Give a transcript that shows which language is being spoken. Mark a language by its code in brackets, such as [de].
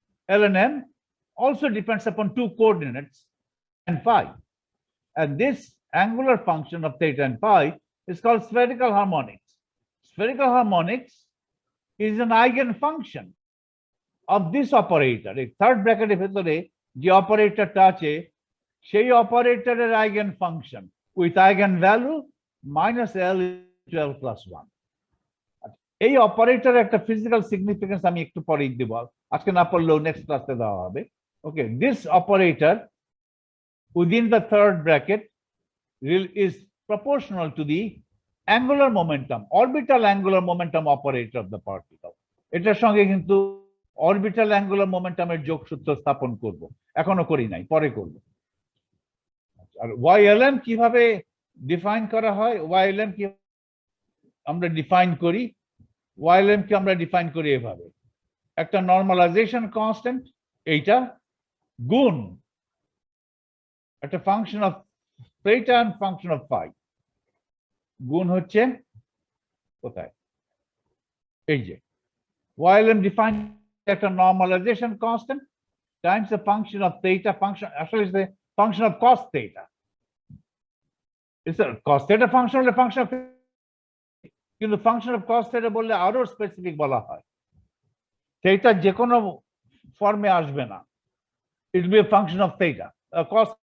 [en] L and M also depends upon two coordinates and phi. And this angular function of theta and phi is called spherical harmonics. Spherical harmonics is an eigenfunction of this operator. [bn] এই third ব্র্যাকেটের ভেতরে যে অপারেটরটা আছে, সেই অপারেটরের eigen function with eigen value minus L = L plus 1। এই অপারেটরের একটা ফিজিক্যাল সিগনিফিকেন্স আমি একটু পরেই দেব, আজকে না পড়লেও নেক্সট ক্লাসে দেওয়া হবে। [en] Okay, this operator within the third bracket is proportional to the angular momentum, orbital angular momentum operator of the particle. [bn] এটার সঙ্গে কিন্তু অরবিটাল অ্যাঙ্গুলার মোমেন্টামের যোগসূত্র স্থাপন করব, এখনো করি নাই, পরে করব। আর YLM কিভাবে ডিফাইন করা হয়? YLM কি আমরা ডিফাইন করি? YLM কি আমরা ডিফাইন করি এভাবে, একটা নরমালাইজেশন কনস্ট্যান্ট, এইটা গুণ একটা [en] function of theta and function of phi, [bn] গুণ হচ্ছে কোথায়? এই যে [en] YLM define [bn] একটা [en] normalization constant times the function of theta, function actually is the function of cos theta. It's a cos theta function or a function of, [bn] কিন্তু [en] function of cos theta [bn] বললে আরো specific বলা হয়, [en] theta [bn] যে কোনো ফর্মে আসবে না, [en] it will be a function of theta, cos.